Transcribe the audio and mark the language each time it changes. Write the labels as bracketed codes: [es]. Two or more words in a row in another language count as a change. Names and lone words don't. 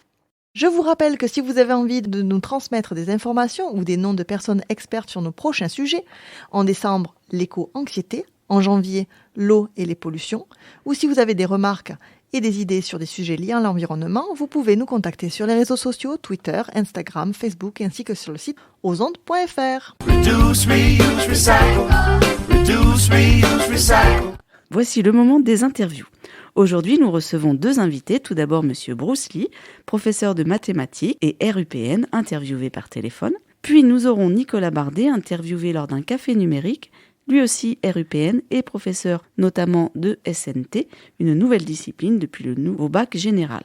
[fr] Je vous rappelle que si vous avez envie de nous transmettre des informations ou des noms de personnes expertes sur nos prochains sujets, en décembre, l'éco-anxiété, en janvier, l'eau et les pollutions, ou si vous avez des remarques et des idées sur des sujets liés à l'environnement, vous pouvez nous contacter sur les réseaux sociaux, Twitter, Instagram, Facebook, ainsi que sur le site ozondes.fr. [en] Reduce, reuse, recycle. Reduce, reuse, recycle. [fr] Voici le moment des interviews. Aujourd'hui, nous recevons 2 invités. Tout d'abord, Monsieur Bruce Lee, professeur de mathématiques et RUPN, interviewé par téléphone. Puis nous aurons Nicolas Bardet, interviewé lors d'un café numérique, lui aussi RUPN et professeur notamment de SNT, une nouvelle discipline depuis le nouveau bac général.